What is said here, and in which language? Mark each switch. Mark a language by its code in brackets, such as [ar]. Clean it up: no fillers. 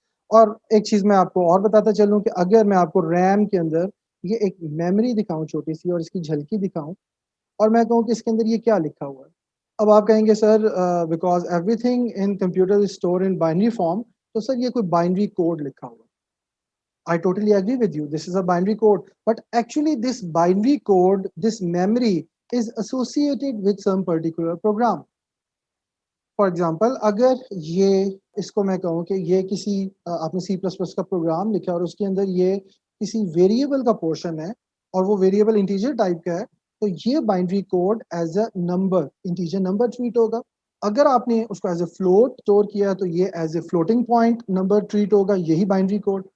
[ur] اور ایک چیز میں آپ کو اور بتاتا چلوں کہ اگر میں آپ کو ریم کے اندر یہ ایک میموری دکھاؤں چھوٹی سی اور اس کی جھلکی دکھاؤں اور میں کہوں کہ اس کے اندر یہ کیا لکھا ہوا ہے, اب آپ کہیں گے سر [en] because everything in computer is store in binary form, [ur] تو سر یہ کوئی بائنری کوڈ لکھا ہوا ہے. [en] I totally agree with you. This is a binary code. But actually this binary code, this memory is associated with some particular program. For example [ur] اگر یہ اس کو میں کہوں کہ یہ کسی آپ نے C++ کا پروگرام لکھا اور اس کے اندر یہ کسی ویریبل کا پورشن ہے اور وہ ویریبل انٹیجر ٹائپ کا ہے, تو یہ binary code [en] as a number, [ur] integer number treat ہوگا. اگر آپ نے اس کو [en] as a float [ur] اسٹور کیا تو یہ as a floating point number treat ہوگا, یہی بائنڈری کوڈ.